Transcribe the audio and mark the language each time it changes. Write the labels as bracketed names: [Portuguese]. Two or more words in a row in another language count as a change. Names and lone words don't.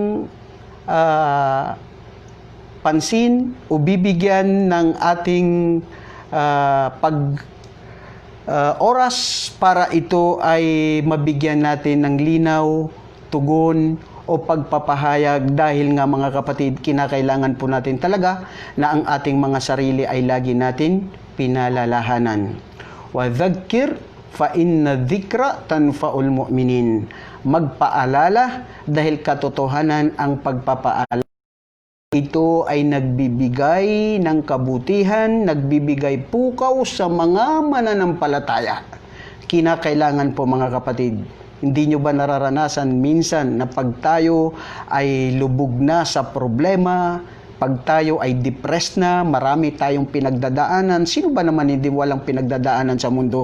[Filipino] pansin o bibigyan ng ating oras para ito ay mabigyan natin ng linaw, tugon o pagpapahayag, dahil nga mga kapatid, kinakailangan po natin talaga na ang ating mga sarili ay lagi natin pinalalahanan. [Arabic] وذكر فإن الذكرى تنفع المؤمنين. [Filipino] Magpaalala dahil katotohanan ang pagpapaalala. Ito ay nagbibigay ng kabutihan, nagbibigay pukaw sa mga mananampalataya. Kinakailangan po mga kapatid, Hindi nyo ba nararanasan minsan na pag tayo ay lubog na sa problema, pag tayo ay depressed na, marami tayong pinagdadaanan, sino ba naman hindi walang pinagdadaanan sa mundo?